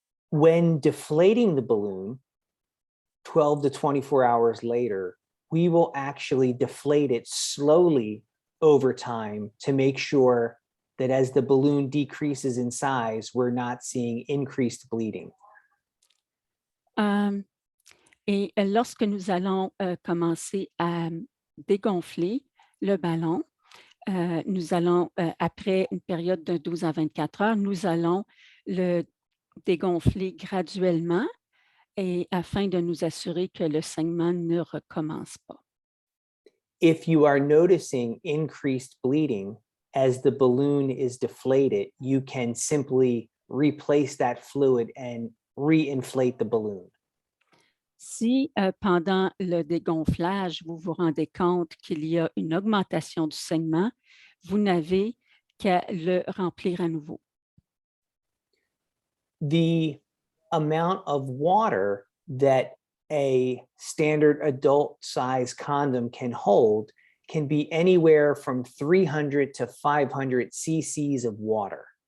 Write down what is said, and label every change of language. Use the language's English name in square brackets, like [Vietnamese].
[English] When deflating the balloon, 12 to 24 hours later, we will actually deflate it slowly over time to make sure that as the balloon decreases in size, we're not seeing increased bleeding. [French] Et lorsque nous allons commencer à dégonfler le ballon, nous allons, après une période de 12 à 24 heures, nous allons le dégonfler graduellement et afin de nous assurer que le saignement ne recommence pas. [English] If you are noticing increased bleeding as the balloon is deflated, you can simply replace that fluid and re-inflate the balloon. [French] Si pendant le dégonflage, vous vous rendez compte qu'il y a une augmentation du saignement, vous n'avez qu'à le remplir à nouveau. [English] The amount of water that a standard adult size condom can hold can be anywhere from 300 to 500 cc's of water.